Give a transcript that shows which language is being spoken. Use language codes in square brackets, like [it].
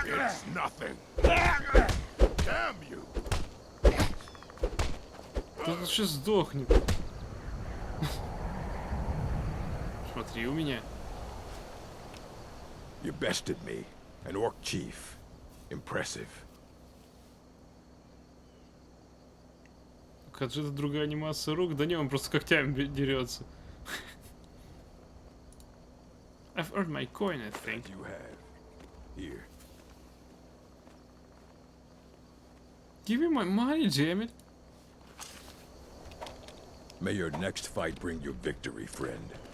[en] It's nothing. Damn you. [ru] Да он сейчас сдохнет. Смотри, у меня. [en] You bested me, an orc chief. Impressive. [ru] Как же это другая анимация рук? Да не, он просто когтями дерется. [en] I've earned my coin, I think. You have. Here. Give me my money, damn it. May your next fight bring you victory, friend.